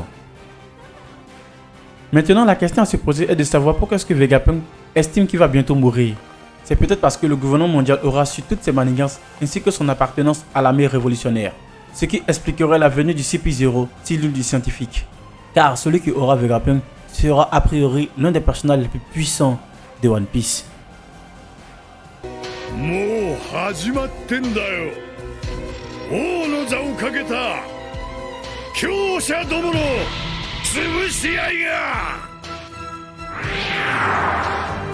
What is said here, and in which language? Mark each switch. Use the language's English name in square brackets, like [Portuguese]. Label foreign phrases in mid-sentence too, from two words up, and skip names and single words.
[French] Maintenant, la question à se poser est de savoir pourquoi est-ce que Vegapunk estime qu'il va bientôt mourir. C'est peut-être parce que le gouvernement mondial aura su toutes ses manigances ainsi que son appartenance à l'armée révolutionnaire. Ce qui expliquerait la venue du CP0, cellule du scientifique. Car celui qui aura Vegapunk sera a priori l'un des personnages les plus puissants de One Piece. [Japanese] もう始まってんだよ。王の座をかけた強者どもの潰し合いが。